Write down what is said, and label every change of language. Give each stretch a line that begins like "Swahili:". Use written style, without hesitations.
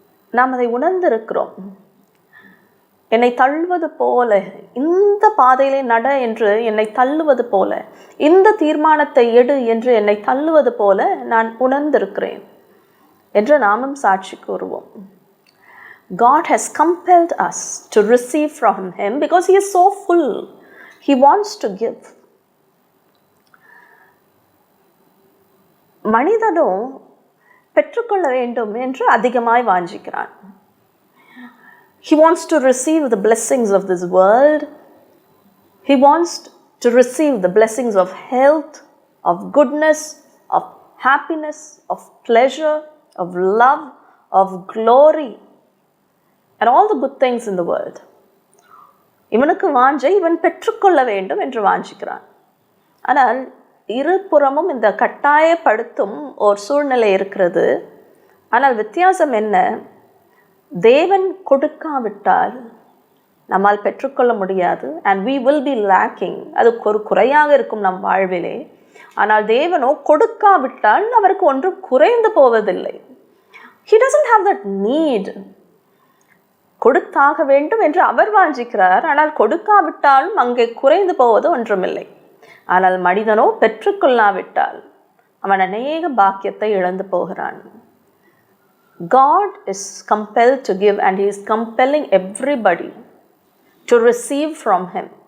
Tamil: நாம் அதை உணர்ந்திருக்கிறோம். என்னை தள்ளுவது போல, இந்த பாதையிலே நட என்று என்னை தள்ளுவது போல, இந்த தீர்மானத்தை எடு என்று என்னை தள்ளுவது போல நான் உணர்ந்திருக்கிறேன் என்று நாமும் சாட்சி கூறுவோம்.
English: God has compelled us to receive from him because he is so full. He wants to give.
Tamil: மனிதனோ பெற்றுக்கொள்ள வேண்டும் என்று அதிகமாய் வாஞ்சிக்கிறான்.
English: He wants to receive the blessings of this world. He wants to receive the blessings of health, of goodness, of happiness, of pleasure, of love, of glory, and all the good things in the world.
Tamil: இவனுக்கு வாஞ்சை, இவன் பெற்றுக்கொள்ள வேண்டும் என்று வாஞ்சிக்கிறான். ஆனால் இருபுறமும் இந்த கட்டாயப்படுத்தும் ஒரு சூழ்நிலை இருக்கிறது. ஆனால் வித்தியாசம் என்ன? தேவன் கொடுக்காவிட்டால் நம்மால் பெற்றுக்கொள்ள முடியாது.
English: and we will be lacking.
Tamil: அது ஒரு குறையாக இருக்கும் நம் வாழ்விலே. ஆனால் தேவனோ கொடுக்காவிட்டால் அவருக்கு ஒன்றும் குறைந்து போவதில்லை.
English: He doesn't have that need.
Tamil: கொடுத்தாக வேண்டும் என்று அவர் வாஞ்சிக்கிறார். ஆனால் கொடுக்காவிட்டாலும் அங்கே குறைந்து போவது ஒன்றுமில்லை. ஆனால் மனிதனோ பெற்றுக்கொள்ளாவிட்டால் அவன் அநேக பாக்கியத்தை இழந்து போகிறான்.
English: God is compelled to give and he is compelling everybody to receive from him.